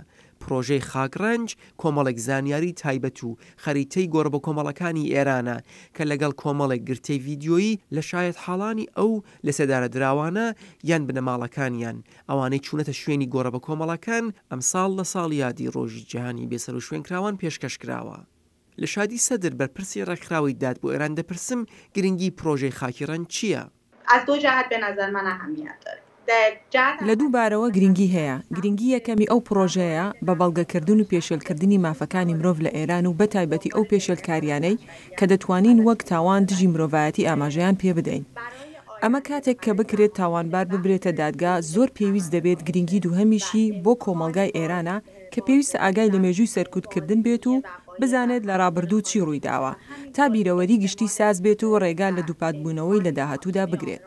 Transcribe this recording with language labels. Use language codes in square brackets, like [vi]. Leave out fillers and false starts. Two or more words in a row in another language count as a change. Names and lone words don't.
[ckb] پرۆژەی خاکڕەنج کۆمەڵێک زانیاری تایبەت و خەریتەی گۆڕە بە کۆمەڵەکانی ئێرانە کە لەگەڵ کۆمەڵێک گرتەی ڤیدیۆیی لە شایەت حاڵانی ئەو لە سەدارە دراوانە یان بنەماڵەکانیان ئەوانەی چوونەتە شوێنی گۆڕە بە کۆمەڵەکان ئەمساڵ لە ساڵ یادی ڕۆژی جیهانی بێسەر و شوێنکراوان پێشکەشکراوە. لە شادی سەدر بەرپرسی ڕێکخراوەی داد بۆ ئێران دەپرسم گرنگی پرۆژەی خاکڕەنج چییە؟ [fa] از دو جهت به نظر من اهمیت داره. [ckb] لە دووبارەوە گرنگی هەیە. گرنگی یەکەمی ئەو پرۆژەیە بە بەڵگەکردن و پێشێلکردنی مافەکانی مرۆڤ لە ئێران و بەتایبەتی ئەو پێشێلکاریانەی کە دەتوانین وەک تاوان دژی مرۆڤایەتی ئاماژەیان پێ بدەین. ئەمە کاتێک کە بکرێت تاوانبار ببرێتە دادگا زۆر پێویست دەبێت گرنگی دووهەمیشی بۆ کۆمەڵگای ئێرانە کە پێویستە ئاگای لە مێژووی سەرکوتکردن بێت و بزانێت لە ڕابردوو چی ڕووی داوە تا بیرەوەری گشتی ساز بێت و ڕێگا لە دووپاتبوونەوەی لە داهاتوودا بگرێت.